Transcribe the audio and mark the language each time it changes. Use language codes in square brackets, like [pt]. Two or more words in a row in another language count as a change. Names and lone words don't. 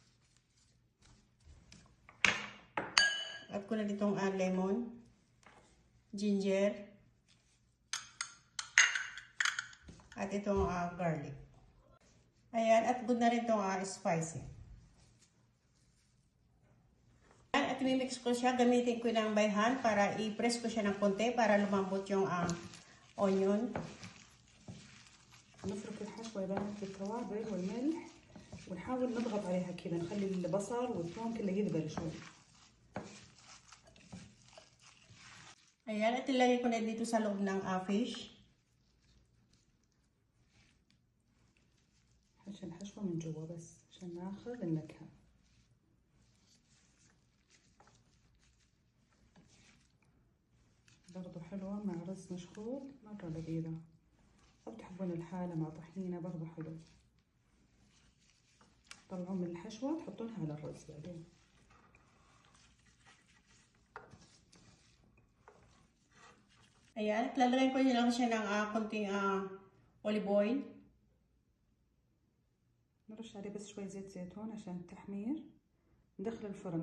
[tl] Add ko na rin tong lemon, ginger, at itong garlic. Ayan, at good na rin tong spicy. At imimix ko siya, gamitin ko ng [en] by hand [tl] para i-press ko siya ng konti para lumambot yung onion. [ar] نفرك الحشوة يا بنات بالتوابل والملح ونحاول نضغط عليها كذا نخلي البصل والثوم كله يذبل شوي. [tl] Ayan, at ilagay ko na dito sa loob ng fish. [ar] عشان الحشوة من جوا بس عشان ناخذ النكهة. برضو حلوة مع رز مشخوط مرة لذيذة. أو تحبون الحالة مع طحينة برضو حلو. طلعون من الحشوة تحطونها على الرز بعدين. [tl] Ayan, lalagyan ko lang siya ng konting olive oil. [ar] نرش عليه بس شوي زيت زيتون عشان التحمير. ندخل الفرن.